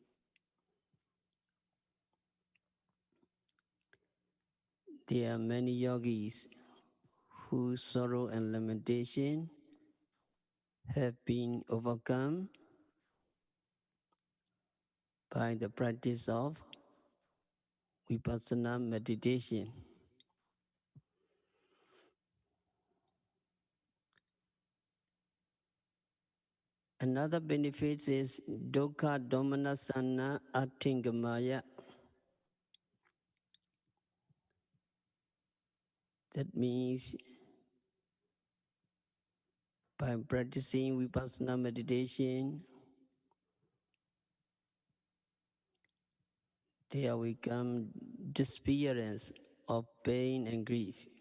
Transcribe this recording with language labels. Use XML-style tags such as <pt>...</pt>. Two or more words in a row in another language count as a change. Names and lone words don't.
<en>There are many yogis whose sorrow and lamentation have been overcome by the practice of Vipassanā meditation. Another benefit is</en> <pi>dukkha domanasana attingamaya.</pi> <en>That means by practicing Vipassana meditation, there will come disappearance of pain and grief.</en>